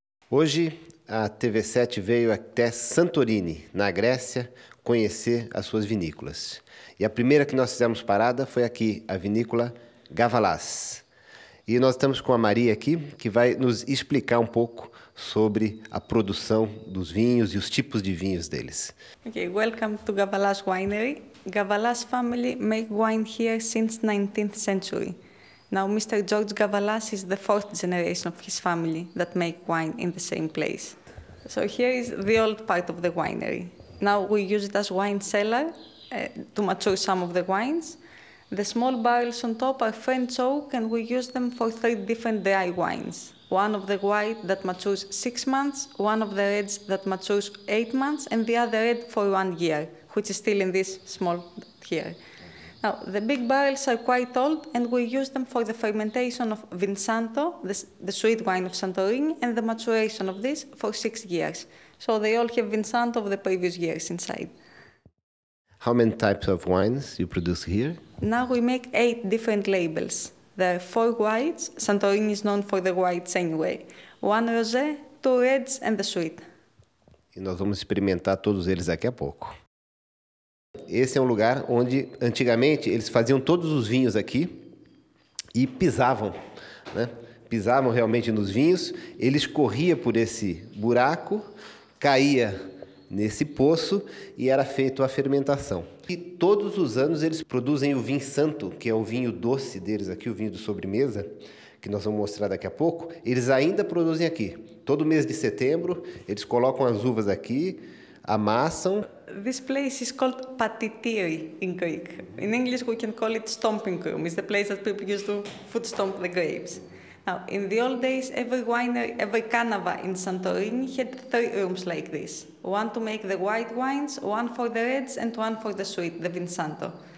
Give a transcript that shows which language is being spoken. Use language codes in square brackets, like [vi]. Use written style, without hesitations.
[pt] Hoje, a TV7 veio até Santorini, na Grécia, conhecer as suas vinícolas. E a primeira que nós fizemos parada foi aqui, a vinícola Gavalas. E nós estamos com a Maria aqui, que vai nos explicar um pouco sobre a produção dos vinhos e os tipos de vinhos deles. [en] Okay, welcome to Gavalas Winery. Gavalas family make wine here since 19th century. Now, Mr. George Gavalas is the fourth generation of his family that make wine in the same place. So here is the old part of the winery. Now we use it as wine cellar to mature some of the wines. The small barrels on top are French oak, and we use them for 3 different dry wines. One of the white that matures 6 months, one of the reds that matures 8 months, and the other red for 1 year, which is still in this small here. Now, the big barrels are quite old, and we use them for the fermentation of Vinsanto, the sweet wine of Santorini, and the maturation of this for 6 years. So they all have Vinsanto of the previous years inside. How many types of wines you produce here? Now we make 8 different labels. There are 4 whites. Santorini is known for the whites anyway. 1 rosé, 2 reds, and the sweet. [pt] E nós vamos experimentar todos eles daqui a pouco. Esse é um lugar onde, antigamente, eles faziam todos os vinhos aqui e pisavam, né? Pisavam realmente nos vinhos, ele escorria por esse buraco, caía nesse poço e era feita a fermentação. E todos os anos eles produzem o Vinsanto, que é o vinho doce deles aqui, o vinho de sobremesa, que nós vamos mostrar daqui a pouco, eles ainda produzem aqui. Todo mês de setembro, eles colocam as uvas aqui, amassam. [en] This place is called patitiri in Greek. In English, we can call it stomping room. It's the place that people used to foot stomp the grapes. Now, in the old days, every winery, every canava in Santorini had 3 rooms like this. One to make the white wines, one for the reds, and one for the sweet, the Vinsanto.